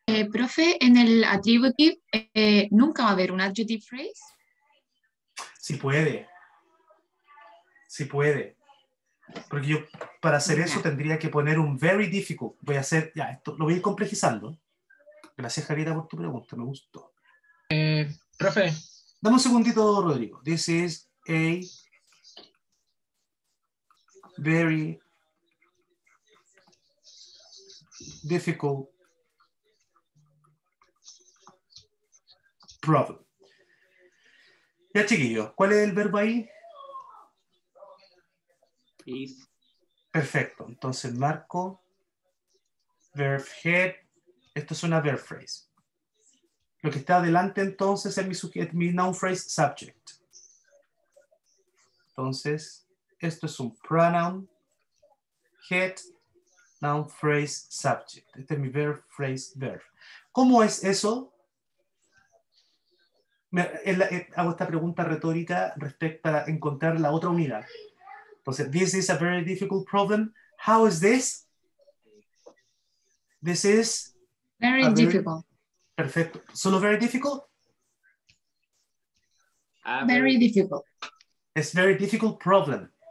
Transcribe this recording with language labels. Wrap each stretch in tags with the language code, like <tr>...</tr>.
<es>profe, en el attributive nunca va a haber un adjective phrase. Si puede. Si puede. Porque yo para hacer eso tendría que poner un</es> <en>very difficult.</en> <es>Voy a hacer, ya, esto lo voy a ir complejizando. Gracias, Javiera, por tu pregunta, me gustó. Profe, Dame un segundito, Rodrigo.</es> <en>This is a very difficult problem.</en> <es>Ya, chiquillos, ¿cuál es el verbo ahí?</es> <en>Is.</en> <es>Perfecto. Entonces marco verb head. Esto es una verb phrase. Lo que está adelante entonces es mi noun phrase subject. Entonces, esto es un pronoun head, noun phrase subject. Este es mi verb phrase verb. ¿Cómo es eso? Hago esta pregunta retórica respecto a encontrar la otra unidad. Entonces,</es> <en>this is a very difficult problem. How is this? This is Very difficult.</en> <es>Perfecto. ¿Solo</es> <en>very difficult? Very difficult. It's very difficult problem.</en>